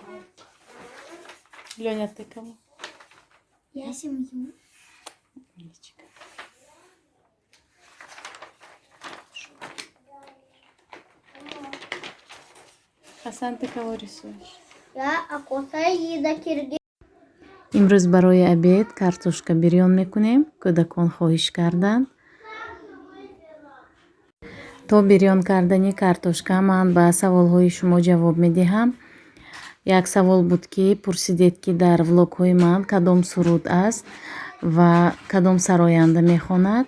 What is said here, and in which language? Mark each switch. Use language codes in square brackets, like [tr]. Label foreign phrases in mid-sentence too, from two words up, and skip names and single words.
[ru] Леня, ты кому? Я семью. Умничка. Хасан, ты кого рисуешь? Я Акотаида Киргиз. [tg] имрӯз барои обед картошка бирён мекунем. Кӯдакон хоҳиш карданд. То бирён кардани картошка ман ба саволҳои шумо ҷавоб медиҳам. Як савол буд ки пурсидед ки дар влогҳои ман кадом суруд аст ва кадом сароянда мехонад.